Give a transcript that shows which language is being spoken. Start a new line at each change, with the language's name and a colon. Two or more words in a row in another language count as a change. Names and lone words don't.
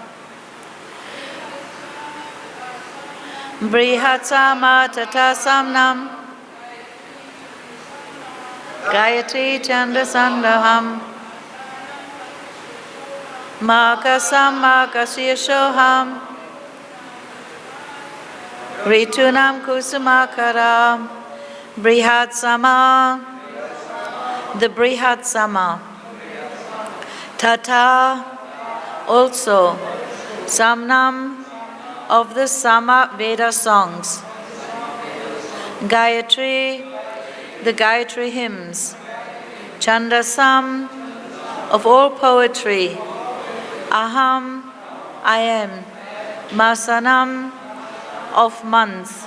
Sanskrit: बृहत्साम तथा साम्नां गायत्री छन्दसाम् अहम् मार्गशीर्षो ऋतूनां कुसुमाकरः.
English: Bṛhat-sāma, the Bṛhat-sāma.
Sanskrit: Tathā,
English: also, sāmnāṁ, of the Sāma Veda songs. Gāyatrī, the Gāyatrī hymns. Chandasām, of all poetry. Aham, I am. Māsānāṁ, of months.